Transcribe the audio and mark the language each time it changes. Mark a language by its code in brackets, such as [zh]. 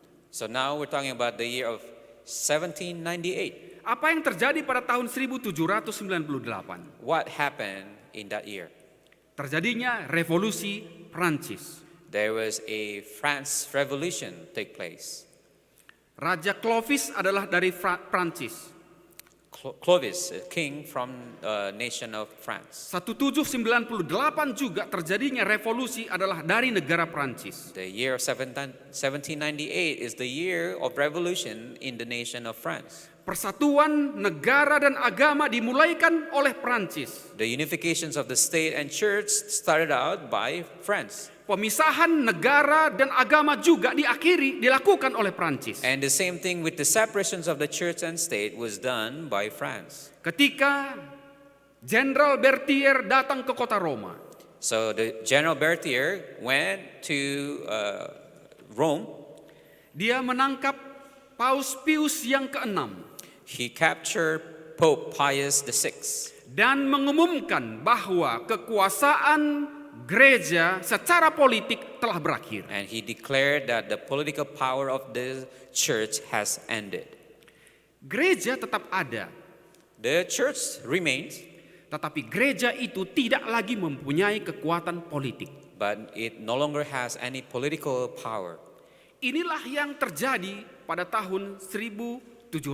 [en] So now we're talking about the year of 1798. [id] Apa yang terjadi pada tahun 1798? [en] What happened in that year? [id] Terjadinya revolusi Prancis. [en] There was a France Revolution take place. [id] Raja Clovis adalah dari Prancis. [en] Clovis, a king from nation of France. [id] 1798 juga terjadinya revolusi adalah dari negara Prancis. [en] The year of 1798 is the year of revolution in the nation of France. [id] Persatuan negara dan agama dimulaikan oleh Prancis. [en] The unifications of the state and church started out by France. [id] Pemisahan negara dan agama juga dilakukan oleh Prancis. [en] And the same thing with the separations of the church and state was done by France. [id] Ketika Jenderal Berthier datang ke kota Roma, [en] So the General Berthier went to Rome. [id] dia menangkap Paus Pius yang ke-6 [en] He captured Pope Pius VI [id] dan mengumumkan bahwa kekuasaan gereja secara politik telah berakhir. [en] and he declared that the political power of the church has ended. [id] Gereja tetap ada, [en] The church remains, [id] tetapi gereja itu tidak lagi mempunyai kekuatan politik. [en] but it no longer has any political power. [id] Inilah yang terjadi pada tahun 1798.